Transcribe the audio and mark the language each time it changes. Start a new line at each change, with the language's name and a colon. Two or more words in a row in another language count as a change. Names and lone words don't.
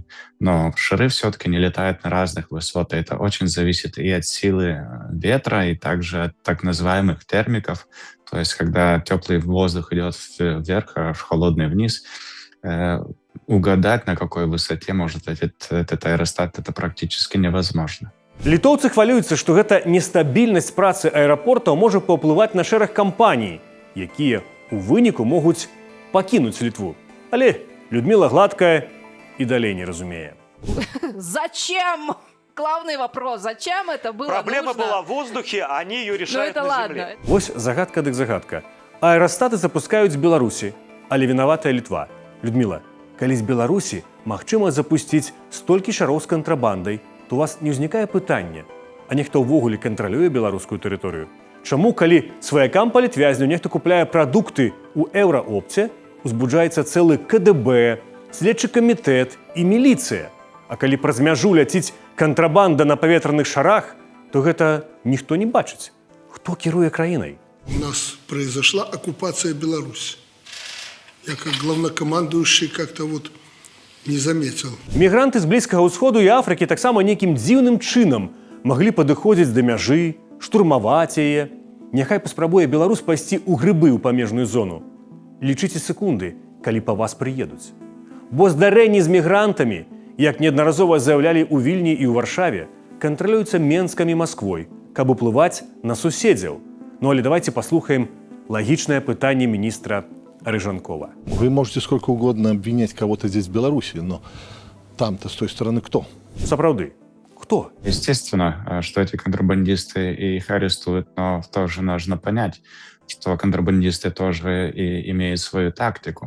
Russian: Но шары все-таки не летают на разных высотах. Это очень зависит и от силы ветра, и также от так называемых термиков. То есть, когда теплый воздух идет вверх, а холодный вниз, угадать, на какой высоте может этот аэростат, это практически невозможно.
Belarusian: Літоўцы хвалююцца, што гэта нестабільнасць працы аэрапортаў можа паўплываць на шэраг кампаній, якія у выніку могуць пакінуць Літву. Але Людміла Гладкая і далей не разумее.
Russian: Зачем? Главный вопрос, зачем это было Проблема нужно? была в воздухе, а они ее решают это на ладно. земле.
Belarusian: Вось загадка дык загадка. Аэрастаты запускаюць з Беларусі, але вінаватая Літва. Людміла, калі з Беларусі магчыма запусціць столькі шароў з кантрабандай, то у вас не ўзнікае пытання, а нехто ўвогуле кантралюе беларускую тэрыторыю? Чаму, калі сваякам палітвязню нехта купляе прадукты ў еўраопце, узбуджаецца цэлы КДБ, следчы камітэт і міліцыя? А калі праз мяжу ляціць кантрабанда на паветраных шарах, то гэта ніхто не бачыць. Хто кіруе краінай?
Russian: У нас произошла оккупация Беларуси. Я как главнокомандующий как-то вот не заметил.
Belarusian: Мігранты з Блізкага ўсходу і Афрыкі таксама нейкім дзіўным чынам маглі падыходзіць да мяжы, штурмаваць яе. Няхай паспрабуе беларус пайсці ў грыбы ў памежную зону. Лічыце секунды, калі па вас прыедуць. Бо здарэнні з мігрантамі, як неаднаразова заяўлялі ў Вільні і ў Варшаве, кантралююцца Менскам і Масквой, каб уплываць на суседзяў.
Russian: Ну але давайте послухаем логичное пытание министра Рыжанкова. Вы можете сколько угодно обвинять кого-то здесь в Беларуси, но там-то с той стороны кто?
Belarusian: Сапраўды,
Russian: кто? Естественно, что эти контрабандисты их арестуют, но тоже нужно понять, что контрабандисты тоже и имеют свою тактику.